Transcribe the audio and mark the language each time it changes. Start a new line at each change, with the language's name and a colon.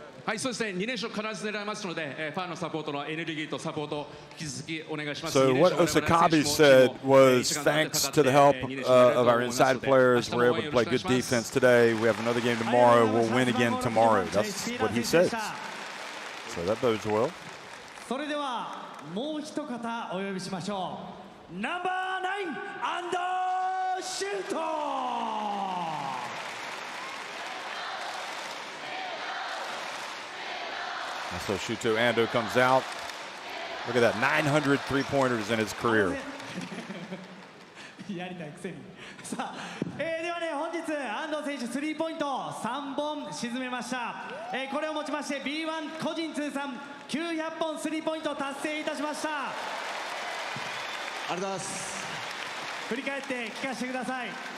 Japanese: はい、そうですね、2連勝必ず狙いますので、ファンのサポートのエネルギーとサポート引き続きお願いします。
English: So what Osakabe said was thanks to the help of our inside players, we're able to play good defense today. We have another game tomorrow. We'll win again tomorrow. That's what he says. So that bodes well.
Japanese: それではもう一方お呼びしましょう。ナンバー9アンドシュート。
English: So Shuto Ando comes out. Look at that, 900 three-pointers in his career.
Japanese: やりたいくせに。さあ、ではね、本日安藤選手スリーポイント3本沈めました。これをもちまして B1 個人通算900本スリーポイント達成いたしました。ありがとうございます。振り返って聞かせてください。